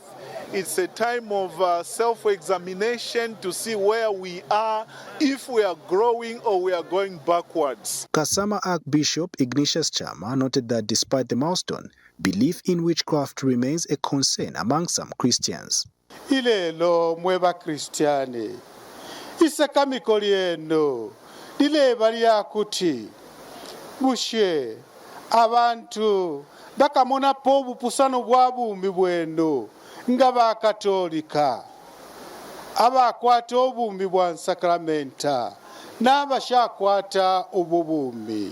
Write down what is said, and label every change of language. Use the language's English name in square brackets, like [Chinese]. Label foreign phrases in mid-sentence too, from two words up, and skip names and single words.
[English] It's a time of self-examination to see where we are, if we are growing or we are going backwards. Kasama Archbishop Ignatius Chama noted that despite the milestone, belief in witchcraft remains a concern among some Christians. [Bemba] Ilelo mweba Kristiani isakamiko lyeno lileba lyakuti bushe abantu bakamona po obupusano bwa bumbi bweno nga bakatolika abakwata obumbi bwa nsakramenta n'abashakwata obubumbi.